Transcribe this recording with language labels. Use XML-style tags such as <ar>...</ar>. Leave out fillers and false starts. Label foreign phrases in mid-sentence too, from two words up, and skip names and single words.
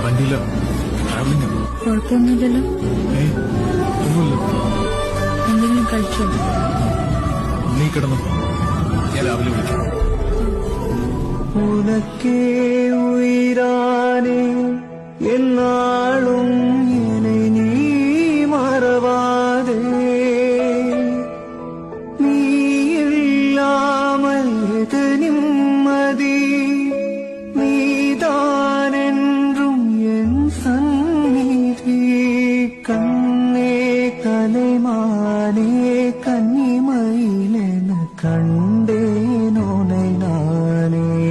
<ml>ഇല്ല, ട്രാവലിംഗ്. കുഴപ്പമൊന്നുമില്ലല്ലോ? ഒന്നുമില്ല. എന്തെങ്കിലും കഴിച്ചോ? നീ കിടന്നു, ഞാൻ രാവിലെ വിളിക്കാം.</ml> <ta>உனக்கே உயிரானே என்னாலும் என்னை நீ மறவாதே நீ இல்லாமல் எது நிம்மதி நீதான் என்றும் என் சந்நிதி கண்ணே கலைமானே கன்னிமயிலென கண்டேனோனை நானே</ta>